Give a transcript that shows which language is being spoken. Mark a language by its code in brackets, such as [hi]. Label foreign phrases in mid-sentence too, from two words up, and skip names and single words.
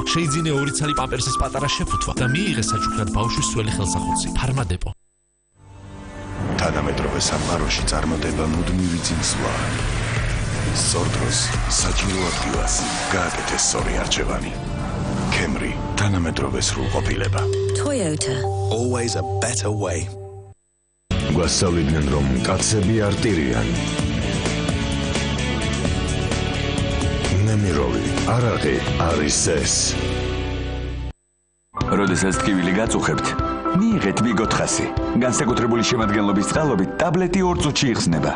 [ka] შეიძინე 2 ცალი პამპერსის პატარა შეფუთვა და მიიღე საჩუქრად ბავშვის სველი ხელსახოცი. ფარმადეპო. თანამედროვე სამყაროში წარმატება მუდმივი წინსვლა. სწორ დროს საჭირო ადგილას გააკეთეს სწორი არჩევანი. Camry თანამედროვე სრულყოფილება. Toyota. [en] Always a better way. [ka] გვასწავლიდნენ რომ კაცები არ ტირიან. ნემიროვი, არაყი არის ეს. როდესაც ტკივილი გაწუხებთ, მიიღეთ Migot 100. განსაკუთრებული შემადგენლობის წყალობით ტაბლეტი 2 წუთში იხსნება.